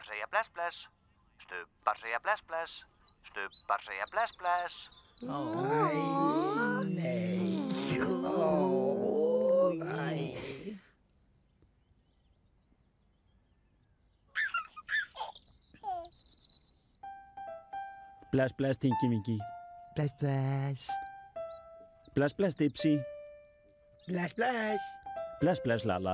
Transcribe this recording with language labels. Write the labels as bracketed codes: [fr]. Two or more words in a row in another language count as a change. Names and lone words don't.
[is] bless bless. Stubbar segja bless bless. Stubbar segja bless bless. Æ, nei. Ó, æ. Bless, bless, Tinky Winky. Bless, bless. Bless, bless, Dipsy. Bless, bless. Bless, bless, Lala.